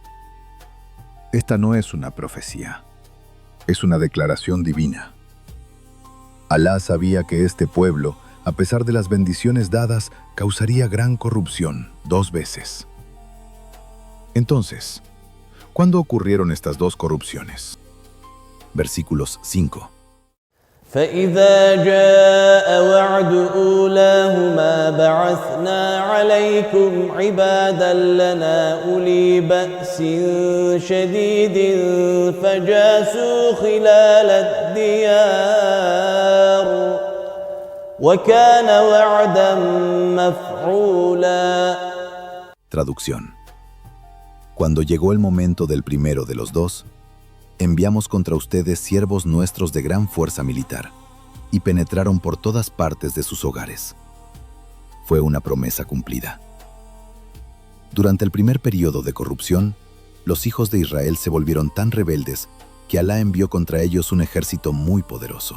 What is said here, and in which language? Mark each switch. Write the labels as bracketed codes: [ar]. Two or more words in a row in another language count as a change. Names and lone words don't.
[es] Esta no es una profecía, es una declaración divina. Alá sabía que este pueblo, a pesar de las bendiciones dadas, causaría gran corrupción 2 veces. Entonces, ¿cuándo ocurrieron estas 2 corrupciones? Versículos 5. [ar] فإذا جاء وعد أولاهما بعثنا عليكم عبادا لنا أولي بأس شديد فجاسوا خلال الديار وكان وعدا مفعولا. [es] Traducción. Cuando llegó el momento del primero de los 2, enviamos contra ustedes siervos nuestros de gran fuerza militar, y penetraron por todas partes de sus hogares. Fue una promesa cumplida. Durante el primer periodo de corrupción, los hijos de Israel se volvieron tan rebeldes que Alá envió contra ellos un ejército muy poderoso.